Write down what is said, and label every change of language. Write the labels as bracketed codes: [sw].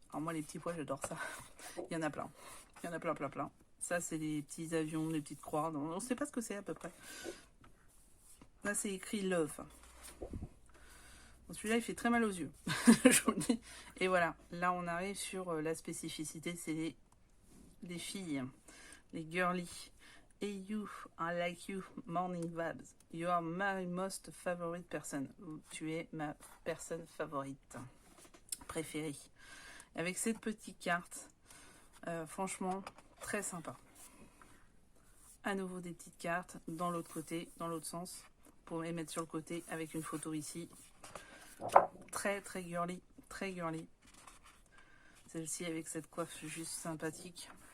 [fr] Alors moi, les petits pois, j'adore ça. Il y en a plein. Il y en a plein, plein, plein. Ça, c'est les petits avions, les petites croix. On ne sait pas ce que c'est à peu près. Là, c'est écrit Love. Celui-là, il fait très mal aux yeux. Je vous le dis. Et voilà. Là, on arrive sur la spécificité. C'est les filles. Les girly. [en] Hey you, I like you, morning vibes. You are my most favorite person. [fr] Tu es ma personne favorite. Préférée. Avec cette petite carte, franchement, très sympa. À nouveau des petites cartes dans l'autre côté, dans l'autre sens, pour les mettre sur le côté avec une photo ici. Très très girly, très girly. Celle-ci avec cette coiffe juste sympathique.